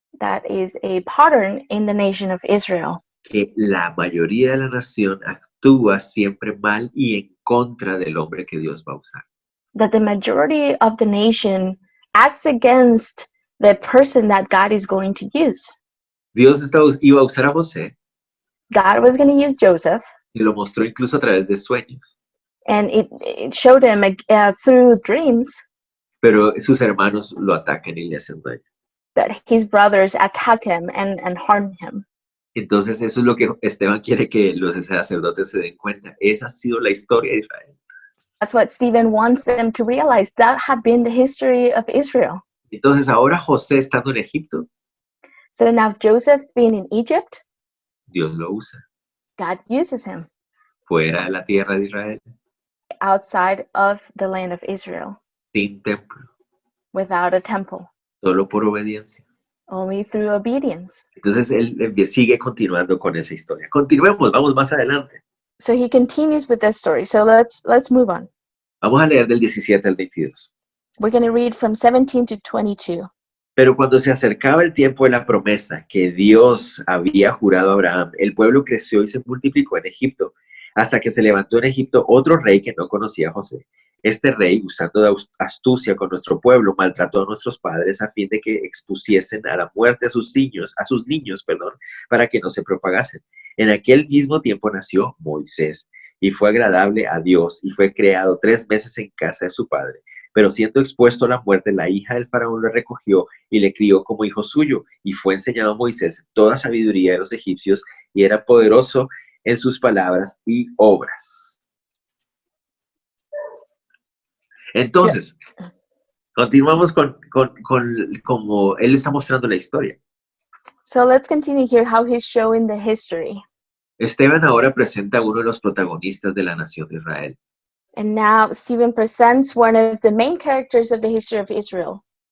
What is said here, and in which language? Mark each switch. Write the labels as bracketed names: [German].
[English] That is a pattern in the nation of Israel, [Spanish] que la mayoría de la nación actúa siempre mal y en contra del hombre que Dios va a usar. [English] that the majority of the nation acts against the person that God is going to use. [Spanish] Dios iba a usar a José [English] God was going to use Joseph, [Spanish] y lo mostró incluso a través de sueños, [English] and it showed him through dreams [Spanish] pero sus hermanos lo atacan y le hacen daño. [English] that his brothers attack him and harm him. [Spanish] Entonces eso es lo que Esteban quiere que los sacerdotes se den cuenta. Esa ha sido la historia de Israel. [English] That's what Stephen wants them to realize. That had been the history of Israel. [Spanish] Entonces ahora José estando en Egipto, [English] So now Joseph being in Egypt, [Spanish] Dios lo usa. [English] God uses him [Spanish] Fuera de la tierra de Israel, [English] outside of the land of Israel, [Spanish] sin templo, [English] without a temple, [Spanish] solo por obediencia. [English] only through obedience. [Spanish] Entonces él sigue continuando con esa historia. Continuemos, vamos más adelante. [English] So he continues with this story. So let's move on. [Spanish] Vamos a leer del 17 al 22. [English] We're going to read from 17 to 22. [Spanish] Pero cuando se acercaba el tiempo de la promesa que Dios había jurado a Abraham, el pueblo creció y se multiplicó en Egipto, hasta que se levantó en Egipto otro rey que no conocía a José. Este rey, usando de astucia con nuestro pueblo, maltrató a nuestros padres a fin de que expusiesen a la muerte a sus niños, para que no se propagasen. En aquel mismo tiempo nació Moisés y fue agradable a Dios y fue creado 3 meses en casa de su padre. Pero siendo expuesto a la muerte, la hija del faraón lo recogió y le crió como hijo suyo, y fue enseñado a Moisés toda sabiduría de los egipcios, y era poderoso en sus palabras y obras. Entonces, continuamos con como él está mostrando la historia. [English] So let's continue here how he's showing the history. [Spanish] Esteban ahora presenta a uno de los protagonistas de la nación de Israel. [English] And now Stephen presents one of the main characters of the history of Israel,